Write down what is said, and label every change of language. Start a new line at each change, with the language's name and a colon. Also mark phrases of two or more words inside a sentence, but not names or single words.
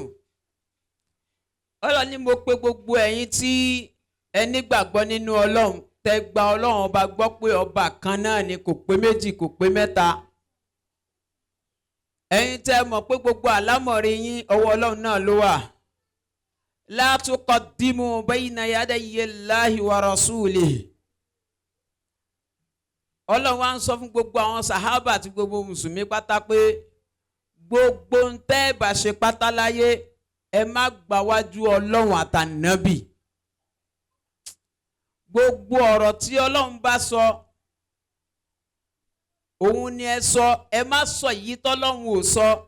Yoruba: Ọlọ́run ní mo pè gbogbo ẹ̀yin tí ẹ nígbàgbọ́ nínú Ọlọ́run, tẹ́ gba Ọlọ́run ọba gbọ́ pé ọba kan náà ni, kò pé méjì kò pé mẹ́ta. Ẹ̀yin tẹ́ mọ̀ pé gbogbo àlámọ̀rí yín ọwọ́ Ọlọ́run náà ló wà.
Arabic: لا تقدموا بين يدي الله ورسوله.
Yoruba: Ọlọ́run wá ń sọ fún gbogbo àwọn sàhábà àti gbogbo mùsùlùmí pátá pé gbogbo ń tẹ́ bá ṣe pátá láyé ẹ má gbàwájú Ọlọ́run àtànábì. Gbogbo ọ̀rọ̀ tí Ọlọ́run bá sọ òun ni ẹ sọ, ẹ má sọ èyí tọ́lọ́run ò sọ.